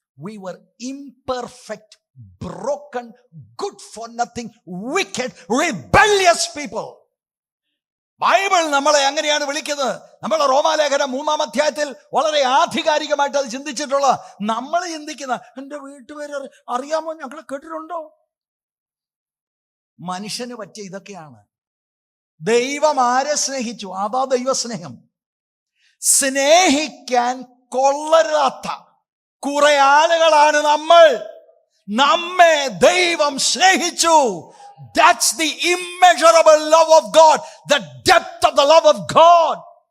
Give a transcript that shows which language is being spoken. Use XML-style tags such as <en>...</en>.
<en>We were imperfect, broken, good for nothing, wicked, rebellious people.</en> <ml>Bible നമ്മളെ അങ്ങനെയാണ് വിളിക്കുന്നത്. നമ്മളെ റോമാലേഖനം 3-ാം അധ്യായത്തിൽ വളരെ ആധികാരികമായിട്ട് അത് ചിന്തിച്ചിട്ടുള്ള, നമ്മൾ ചിന്തിക്കുന്ന എൻ്റെ വീട്ടുപേര് അറിയാമോ, ഞങ്ങൾ കേട്ടിട്ടുണ്ടോ? മനുഷ്യന് പറ്റിയ ഇതൊക്കെയാണ്. ദൈവം ആരെ സ്നേഹിച്ചു? അതാ ദൈവസ്നേഹം. സ്നേഹിക്കാൻ കൊള്ളരുതാത്ത കുറെ ആളുകളാണ് നമ്മൾ. നമ്മെ ദൈവം സ്നേഹിച്ചു.</ml> <en>That's the immeasurable love of God, the depth of the love of God.</en>